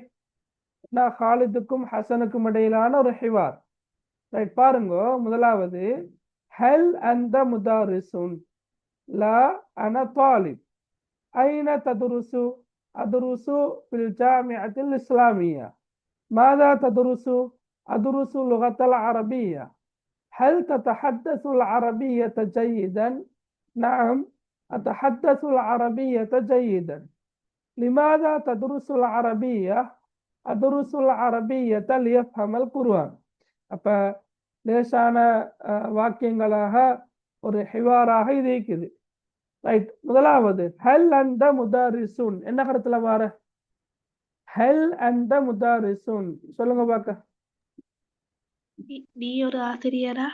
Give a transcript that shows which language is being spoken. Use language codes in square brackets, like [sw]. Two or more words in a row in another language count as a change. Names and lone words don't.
[ta] நான் ஹாலிதுக்கும் ஹசனுக்கும் இடையிலான ஒரு ஹிவார். ரைட். பாருங்க, முதலாவது [ar] هل أنت مدرس لا أنا طالب أين تدرس أدرس في الجامعة الإسلامية ماذا تدرس؟ أدرس اللغة العربية. هل تتحدث العربية جيدا؟ نعم، أتحدث العربية جيدا. لماذا تدرس العربية؟ أدرس العربية ليفهم القرآن. [ta] அப்ப லேசான வாக்கியங்களாக ஒரு ஹிவாராக இது இருக்குது. ரைட். முதலாவது [ar] هل أنت مدرس [ta] என்ன கருத்துல வார? [ar] هل أنت مدرس [ta] சொல்லுங்க பாக்க. நீ ஒரு ஆசிரியரா?